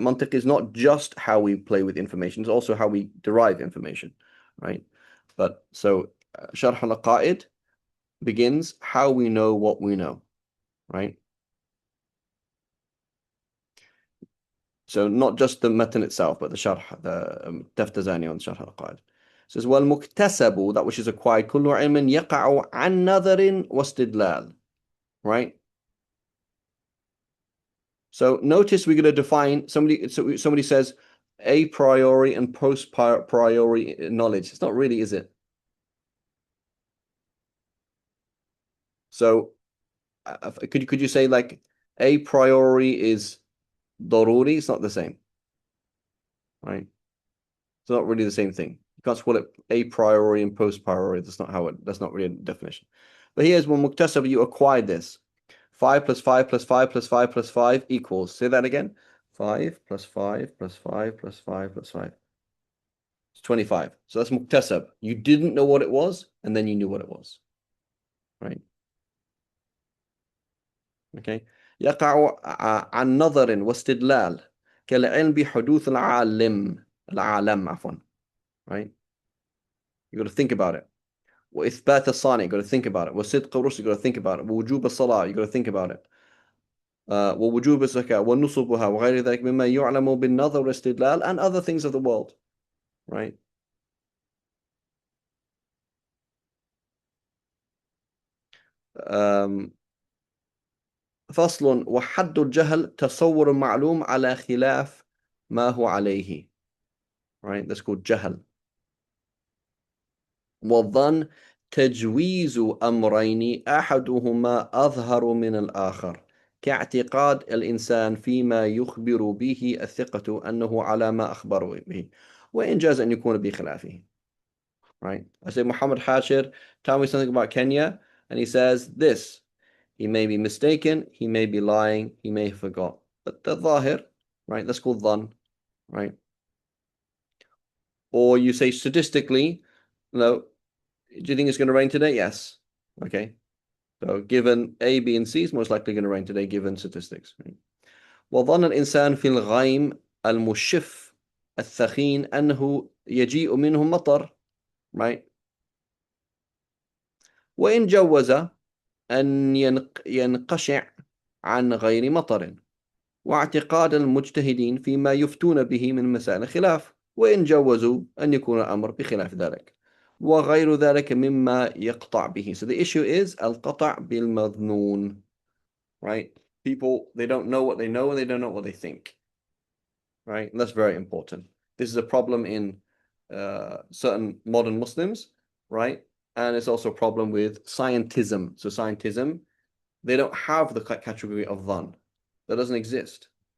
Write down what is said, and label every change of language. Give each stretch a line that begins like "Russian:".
English: Mantiq is not just how we play with information, it's also how we derive information, right? But so Sharh al-Aqaid begins how we know what we know, right? So not just the matan itself, but the sharh, the Taftazani on Sharh al-Aqaid. Says,
Arabic: وَالْمُكْتَسَبُ,
English: that which is acquired,
Arabic: كُلُّ عِلْمٍ يَقَعُ عَنْ نَظَرٍ وَاسْتِدْلَالٍ,
English: right? So notice we're going to define, somebody says a priori and post priori knowledge. It's not really, is it? So could you say like a priori is daruri? It's not the same, right? It's not really the same thing. You can't call it a priori and post priori. That's not really a definition. But here's one muktasab, you acquired this. 5 plus 5 plus 5 plus 5 plus 5 equals. Say that again. 5 plus 5 plus 5 plus 5 plus 5. It's 25. So that's muktasab. You didn't know what it was, and then you knew what it was. Right? Okay.
Arabic: يقع عن نظر واستدلال كالعلم بحدوث العالم عفوا.
English: Right? You got to think about it.
Arabic: وإثبات الصانع,
English: you got to think about it.
Arabic: وصدق الرسل,
English: you got to think about it.
Arabic: ووجوب الصلاة,
English: you got to think about it.
Arabic: ووجوب الزكاة ونصبها وغير ذلك مما يعلم بالنظر والاستدلال,
English: and other things of the world, right?
Arabic: فصل وحد الجهل تصور معلوم على خلاف ما هو عليه,
English: right? That's called جهل.
Arabic: والظن تجويز أمرين أحدهما أظهر من الآخر كاعتقاد الإنسان فيما يخبر به الثقة أنه على ما أخبر به وإن جاز أن يكون بخلافه.
English: Right? I say, Muhammad Hashir, tell me something about Kenya, and he says this. He may be mistaken, he may be lying, he may have forgot. But the zahir, right? That's called dhan, right? Or you say statistically, no, do you think it's going to rain today? Yes. Okay. So given A, B, and C, it's most likely going to rain today, given statistics. Right?
Arabic: وظن الإنسان في الغيم المشف الثخين أنه يجيء منه مطر,
English: right?
Arabic: وإن جوز أن ينقشع عن غير مطر واعتقاد المجتهدين فيما يفتون به من مسائل الخلاف وإن جوزوا أن يكون الأمر بخلاف ذلك وغير ذلك مما يقطع به.
English: So the issue is
Arabic: القطع بالمظنون,
English: right? People, they don't know what they know and they don't know what they think, right? And that's very important. This is a problem in certain modern Muslims, right? And it's also a problem with scientism. So scientism, they don't have the category of dhan. That doesn't exist.